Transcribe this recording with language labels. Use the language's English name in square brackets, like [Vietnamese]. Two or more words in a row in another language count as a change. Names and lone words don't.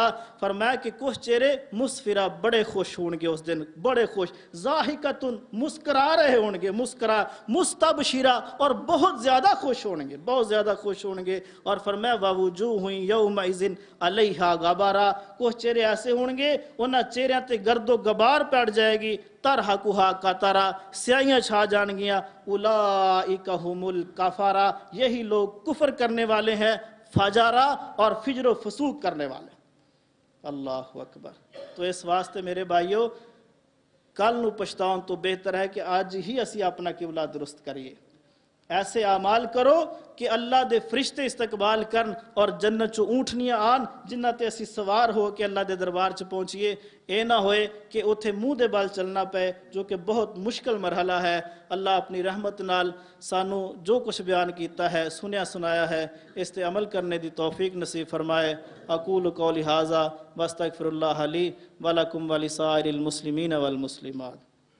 [Urdu] فرمایا کہ کچھ چہرے مسفرہ بڑے خوش ہون گے اس دن، بڑے خوش، ضاحکۃ مسکرا رہے ہون گے، مسکرا، مستبشرہ اور بہت زیادہ خوش ہون گے، بہت زیادہ خوش ہون گے۔ اور فرمایا [Arabic] ووجوہ یومئذ علیہا غبرہ، [Urdu] کچھ چہرے ایسے ہون گے انہاں چہریاں تے گرد و غبار پڑ جائے گی، [Arabic] ترہقھا قترہ، [Urdu] سیاہیاں چھا جان گیاں، [Arabic] اولئک ھم الکفرہ، [Urdu] یہی لوگ کفر کرنے والے ہیں، فجرہ اور فجر و فسوق کرنے والے۔ [Arabic] اللہ اکبر۔ [Punjabi] تو اس واسطے میرے بھائیو کل نو پچھتاؤں تو بہتر ہے کہ آج ہی اسی اپنا قبلہ درست کریے، ایسے اعمال کرو کہ اللہ دے فرشتے استقبال کرن اور جنت چو اونٹنیاں آن جنہ تے اسی سوار ہو کے اللہ دے دربار چ پہنچیے۔ اے نہ ہوئے کہ اتھے منہ دے بال چلنا پے، جو کہ بہت مشکل مرحلہ ہے۔ اللہ اپنی رحمت نال سانو جو کچھ بیان کیتا ہے، سنیا سنایا ہے، اس تے عمل کرنے دی توفیق نصیب فرمائے۔ [Arabic] اقول قولی ھذا واستغفر اللہ لی ولکم ولسائر المسلمین والمسلمات۔